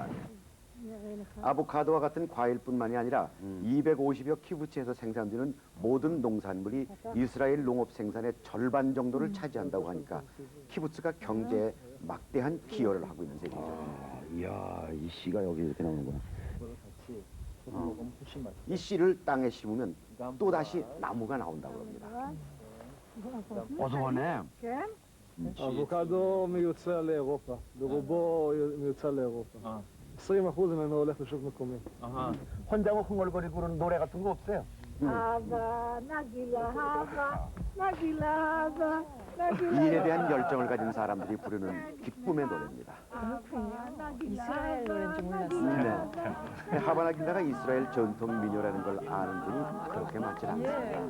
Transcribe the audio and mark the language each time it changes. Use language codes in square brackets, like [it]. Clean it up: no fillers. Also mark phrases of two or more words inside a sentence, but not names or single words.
[ko] 아보카도와 같은 과일뿐만이 아니라 250여 키부츠에서 생산되는 모든 농산물이 이스라엘 농업 생산의 절반 정도를 차지한다고 하니까 키부츠가 경제에 막대한 기여를 하고 있는 셈이죠. 이야, 이 씨가 여기 이렇게 나오는구나. 이 씨를 땅에 심으면 또다시 나무가 나온다고 합니다. 어서오네. [he] אבוקדו מיוצא לאירופה, ברובו מיוצא לאירופה. 20% ממנו הולך לשוק מקומי. [ko] 혼자고 흥얼거리고 그러는 노래 같은 거 없어요? [he] הבה, נגילה הבה, נגילה הבה, נגילה [ko] 일에 대한 열정을 가진 사람들이 부르는 기쁨의 노래입니다. 이스라엘 노래인지 몰랐어요. 네. 하바나길라가 이스라엘 전통 민요라는 걸 아는 분이 그렇게 많지 않습니다.